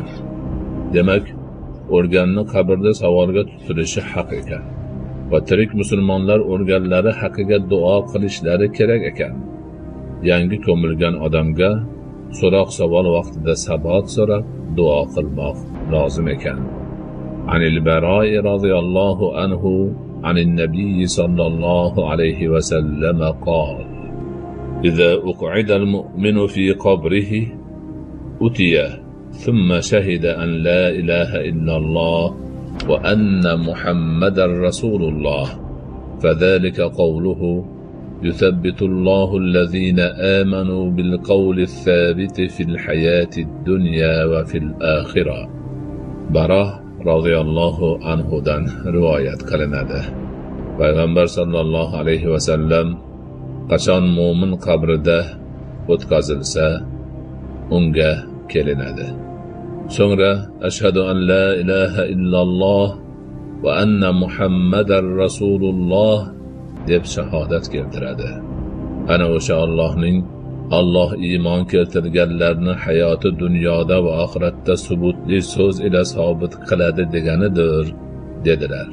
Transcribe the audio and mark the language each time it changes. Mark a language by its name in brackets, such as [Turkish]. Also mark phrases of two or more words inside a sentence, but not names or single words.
[Uzbek] Demak, o'lganni qabrda savolga tutilishi haq ekan va tirik musulmonlar o'lganlari haqiga duo qilishlari kerak ekan. Yangi ko'milgan odamga so'roq savol vaqtida saboq so'rab duo qilmoq lozim ekan. [Arabic] عن البراء رضي الله عنه عن النبي صلى الله عليه وسلم قال: إذا أقعد المؤمن في قبره أتي ثم شهد أن لا إله إلا الله وأن محمد رسول الله فذلك قوله: يثبت الله الذين آمنوا بالقول الثابت في الحياة الدنيا وفي الآخرة. [Uzbek] Barah radhiyallohu anhudan rivoyat qilinadi. Payg'ambar [Arabic] صلى الله عليه وسلم [Uzbek] qachon mo'min qabrida o'tkazilsa, unga kelinadi. So'ngra [Arabic] أشهد أن لا إله إلا الله وأن محمدا رسول الله [Uzbek] deb shahodat keltiradi. Ana o'sha Alloh iymon keltirganlarni hayoti dunyoda va oxiratda subutli so'z ila sobit qiladi deganidir, dedilar.